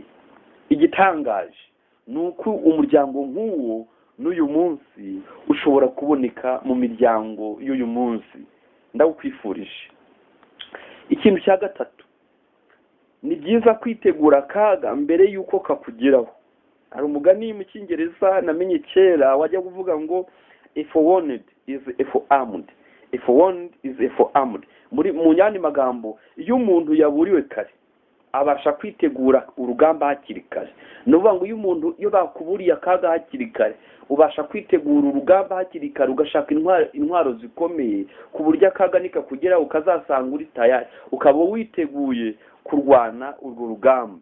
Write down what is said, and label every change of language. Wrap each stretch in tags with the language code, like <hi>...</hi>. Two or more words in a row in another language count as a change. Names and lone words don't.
<rw>Igitangaje nuko umuryango nk'uwo n'uyu munsi ushobora kuboneka mu miryango y'uyu munsi. Ndagukwifurije. Ikintu cya gatatu, ni byiza kwitegura akaga mbere y'uko kakugeraho. Hari umugani mu Cyongereza namenye kera wajya kuvuga ngo,</rw> <en>a forewarned is a forearmed. A forewarned is a forearmed.</en> <rw>Mu yandi magambo, iyo umuntu yaburiwe kare abasha kwitegura urugamba hakiri kare. Nuvuga ngo iyo bakuburiye akaga hakiri kare, ubasha kwitegura urugamba hakiri kare, ugashaka intwaro zikomeye ku buryo akaga nikakugeraho ukazasanga uri tayari, ukaba witeguye kurwana urwo rugamba.</rw>